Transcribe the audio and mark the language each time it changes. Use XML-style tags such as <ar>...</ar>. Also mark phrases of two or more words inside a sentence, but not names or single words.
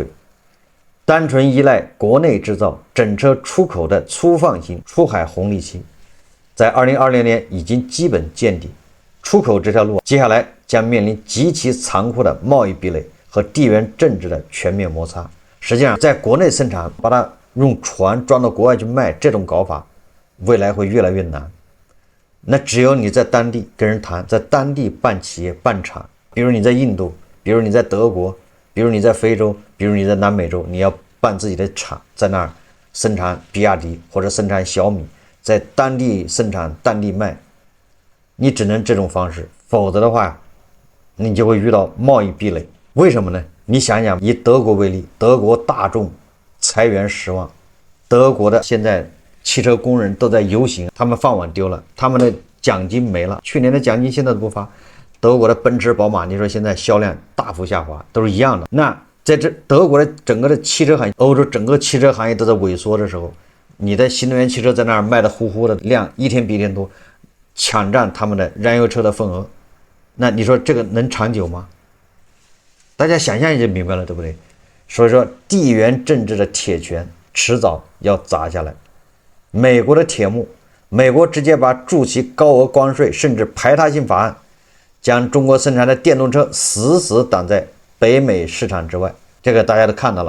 <zh>單純依賴國內製造整車出口的粗放型出海紅利期，在2020年已經基本見底。出口這條路接下來將面臨極其殘酷的貿易壁壘和地緣政治的全面摩擦。實際上，在國內生產，把它用船装到国外去賣，這種搞法未來會越來越難。那只有你在当地跟人谈，在当地办企業办厂，比如你在印度，比如你在德國，比如你在非洲，比如你在南美洲，你要办自己的厂，在那兒生產比亞迪或者生產小米，在当地生產当地賣，你只能這種方式，否則的話你就會遇到貿易壁壘。為什麼呢？你想想，以德國為例，德國大眾裁員10萬，德國的現在汽車工人都在遊行，他們飯碗丟了，他們的獎金沒了，去年的奖金現在都不发。德国的奔驰、寶馬，你說現在銷量大幅下滑，都是一樣的。那在這德國的整個的汽車行業，歐洲整個汽車行業都在萎縮的時候，你的新能源汽車在那兒賣的呼呼的量，一天比一天多，搶占他們的燃油車的份額，那你說這個能長久嗎？大家想象就明白了，對不对？所以說地緣政治的鐵拳遲早要砸下來。美國的鐵幕，美國直接把築起高額關稅甚至排他性法案，將中國生產的電動車死死擋在北美市場之外，這個大家都看到了。</zh>